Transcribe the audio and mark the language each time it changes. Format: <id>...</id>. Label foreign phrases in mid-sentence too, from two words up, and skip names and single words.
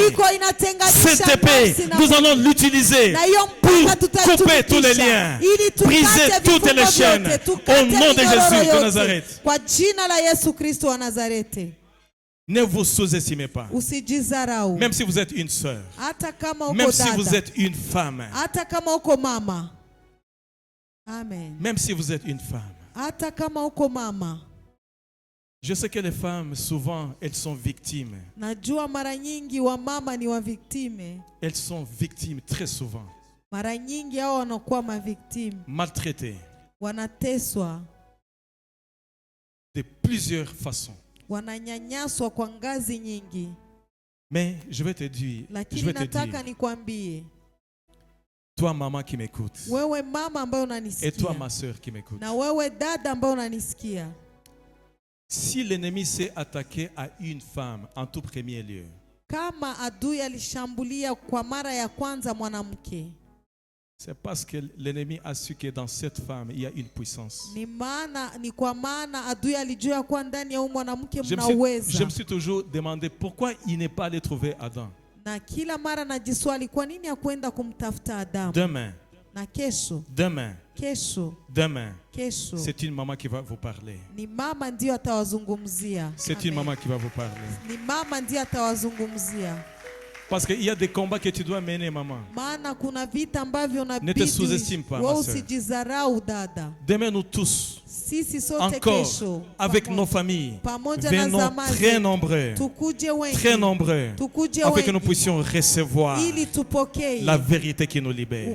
<fr>Cette épée, nous allons l'utiliser pour couper tous les liens, briser toutes les chaînes, au nom de Jésus de Nazareth. Ne vous sous-estimez pas.</fr> <sw>Usijizarau.</sw> <fr>Même si vous êtes une sœur.</fr> <sw>Hata kama uko</sw> <fr>même si</fr> <sw>dada.</sw> <fr>vous êtes une femme.</fr> <sw>Hata kama uko mama.</sw> <fr>Amen. Même si vous êtes une femme.</fr> <sw>Hata kama uko mama.</sw> <fr>Je sais que les femmes, souvent, elles sont victimes.</fr> <sw>Najua mara nyingi wa mama ni wa victime.</sw> <fr>Elles sont victimes très souvent.</fr> <sw>Mara nyingi hao wanakuwa ma victime.</sw> <fr>Maltraitées.</fr> <sw>Wanateswa.</sw> <fr>De plusieurs façons.</fr> <sw>Wananyanyaswa kwa ngazi nyingi.</sw> <fr>Mais je vais te dire,</fr> <sw>lakini nataka nikwambie,</sw> <fr>toi maman qui m'écoute,</fr> <sw>wewe mama ambaye unanisikia,</sw> <fr>et toi ma sœur qui m'écoute,</fr> <sw>na wewe dada ambaye unanisikia,</sw> <fr>si l'ennemi s'est attaqué à une femme en tout premier lieu,</fr> <sw>kama adui alishambulia kwa mara ya kwanza mwanamke,</sw> <fr>c'est parce que l'ennemi a su que dans cette femme il y a une puissance.</fr> <sw>Ni kwa maana adui alijua kwa ndani ya mwanamke mna uwezo.</sw> <fr>Je me suis toujours demandé pourquoi il n'est pas allé trouver Adam.</fr> <sw>Na kila mara najiswali kwa nini hakwenda kumtafuta Adamu.</sw> <fr>Demain.</fr> <sw>Na kesho.</sw> <fr>Demain.</fr> <sw>Kesho.</sw> <fr>Demain.</fr> <sw>Kesho.</sw> <fr>C'est une maman qui va vous parler.</fr> <sw>Ni mama ndio atawazungumzia.</sw> <fr>C'est une maman qui va vous parler.</fr> <sw>Ni mama ndio atawazungumzia.</sw> <fr>Parce qu'il y a des combats que tu dois mener, maman. Ne te sous-estime pas, ma sœur. Demain, nous tous, encore, avec nos familles, venons très nombreux, afin que nous puissions recevoir la vérité qui nous libère.</fr>